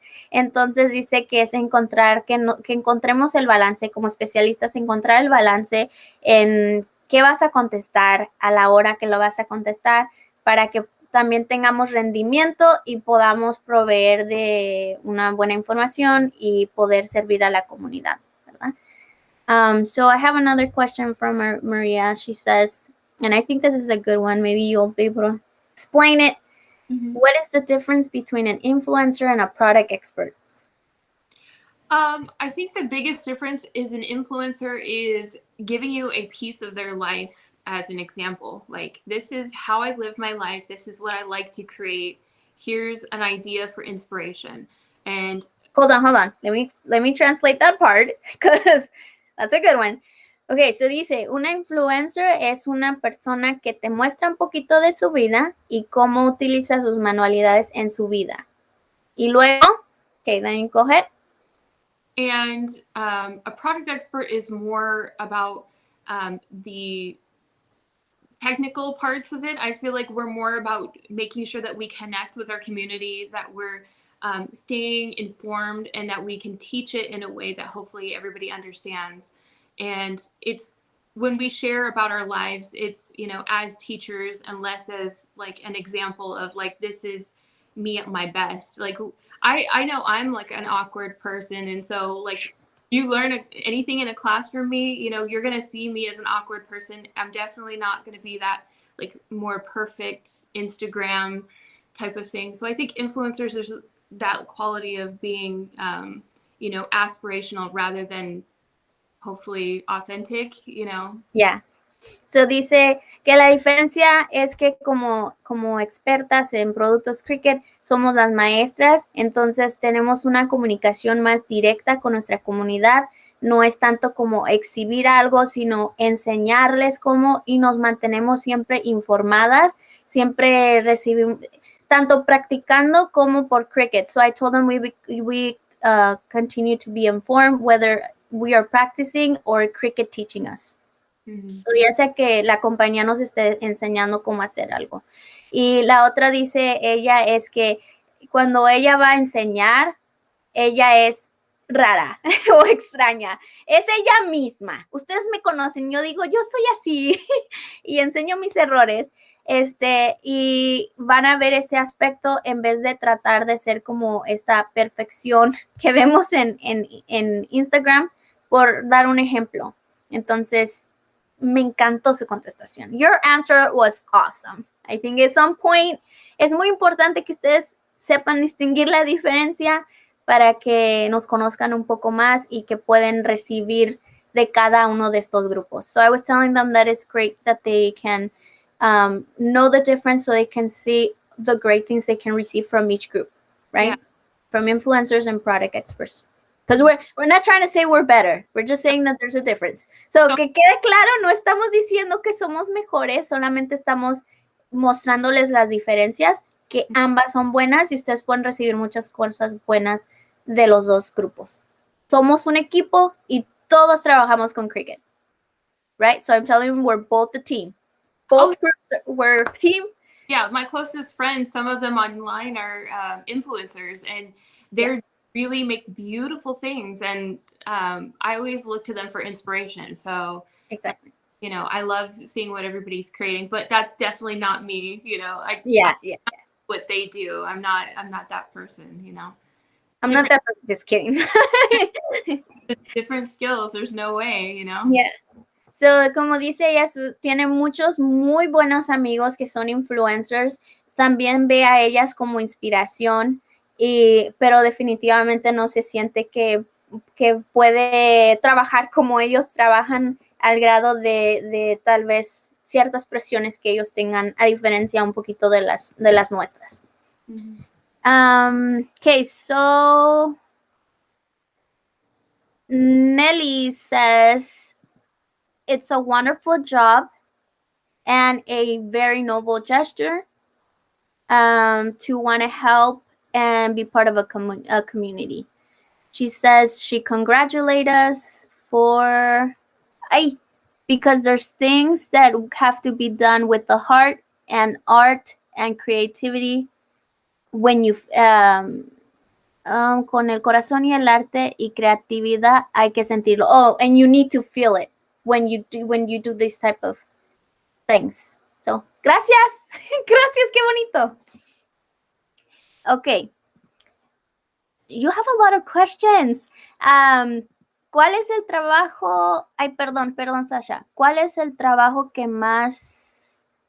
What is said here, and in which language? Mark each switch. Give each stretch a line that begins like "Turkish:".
Spanish: Entonces dice que es que encontremos el balance como especialistas, encontrar el balance en qué vas a contestar a la hora que lo vas a contestar, para que también tengamos rendimiento y podamos proveer de una buena información y poder servir a la comunidad, ¿verdad?
English: So I have another question from Maria. She says, and I think this is a good one, maybe you'll be able to explain it. Mm-hmm. What is the difference between an influencer and a product expert? I think the biggest difference is an influencer is giving you a piece of their life as an example. Like, this is how I live my life. This is what I like to create. Here's an idea for inspiration. And Hold on. Let me translate that part because that's a good one.
Spanish: Okay, so dice, una influencer es una persona que te muestra un poquito de su vida y cómo utiliza sus manualidades en su vida. Y luego,
English: okay, then you go ahead. And a product expert is more about the technical parts of it. I feel like we're more about making sure that we connect with our community, that we're staying informed, and that we can teach it in a way that hopefully everybody understands. And it's when we share about our lives, it's, you know, as teachers and less as like an example of like, this is me at my best. Like, I know I'm like an awkward person, and so like you learn anything in a class from me, you know, you're going to see me as an awkward person. I'm definitely not going to be that like more perfect Instagram type of thing. So I think influencers, there's that quality of being, you know, aspirational rather than hopefully authentic, you know. Yeah.
Spanish: So dice que la diferencia es que como expertas en productos Cricut somos las maestras, entonces tenemos una comunicación más directa con nuestra comunidad. No es tanto como exhibir algo, sino enseñarles cómo y nos mantenemos siempre informadas, siempre recibimos, tanto practicando como por Cricut.
English: So I told them we continue to be informed whether we are practicing or Cricut teaching us.
Spanish: So, ya sea que la compañía nos esté enseñando cómo hacer algo. Y la otra dice ella es que cuando ella va a enseñar, ella es rara o extraña. Es ella misma. Ustedes me conocen, yo digo, yo soy así y enseño mis errores. Y van a ver ese aspecto en vez de tratar de ser como esta perfección que vemos en Instagram, por dar un ejemplo. Entonces, me encantó su contestación.
English: Your answer was awesome. I think it's on point.
Spanish: Es muy importante que ustedes sepan distinguir la diferencia para que nos conozcan un poco más y que pueden recibir de cada uno de estos grupos.
English: So I was telling them that it's great that they can know the difference so they can see the great things they can receive from each group, right? Yeah. From influencers and product experts. Because we're not trying to say we're better. We're just saying that there's a difference.
Spanish: So, que quede claro, no estamos diciendo que somos mejores, solamente estamos mostrándoles las diferencias, que ambas son buenas y ustedes pueden recibir muchas cosas buenas de los dos grupos. Somos un equipo y todos trabajamos con Cricut.
English: Right? So I'm telling you, we're both the team. Both groups were a team. Yeah, my closest friends, some of them online are influencers, and they're really make beautiful things, and I always look to them for inspiration. So exactly, you know, I love seeing what everybody's creating, but that's definitely not me. You know, I what they do. I'm not that person. You know, I'm not that person. Just kidding. Different skills. There's no way. You know. Yeah.
Spanish: So, como dice ella, tiene muchos muy buenos amigos que son influencers. También ve a ellas como inspiración, pero definitivamente no se siente que puede trabajar como ellos trabajan al grado de tal vez ciertas presiones que ellos tengan, a diferencia un poquito de las nuestras.
English: Okay, so Nelly says, it's a wonderful job and a very noble gesture to want to help and be part of a community. She says she congratulates us because there's things that have to be done with the heart and art and creativity when you
Spanish: con el corazón y el arte y creatividad hay que sentirlo.
English: Oh, and you need to feel it when you do this type of things.
Spanish: So, gracias. Gracias, qué bonito. Okay.
English: You have a lot of questions.
Spanish: ¿Cuál es el trabajo? Ay, perdón, Sasha. ¿Cuál es el trabajo que más...